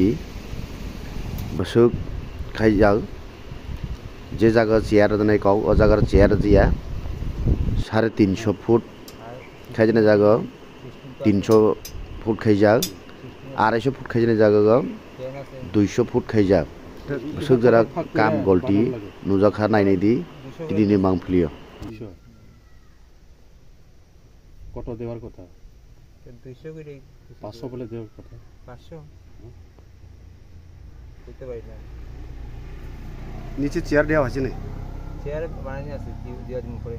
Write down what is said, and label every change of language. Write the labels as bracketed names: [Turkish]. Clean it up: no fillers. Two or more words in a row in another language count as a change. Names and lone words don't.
[Bodo] बसुक खाइजाग जे जागा चेयर दनाय कौ ओ जागा चेयर दिया 350 फुट खाइजने जागा 300 फुट खाइजाग 250 फुट खाइजने जागा 200 फुट खाइजाग बसुक जरा काम गलती नुजाखा नायनायदी दिनै मांफ्लियो [Bangla] কত দেওয়ার কথা 200 করে 500 বলে দেওয়ার কথা 500 কইতে পারি না নিচে চেয়ার দেওয়া আছে না চেয়ার বানানি আছে দিয়া দিন পরে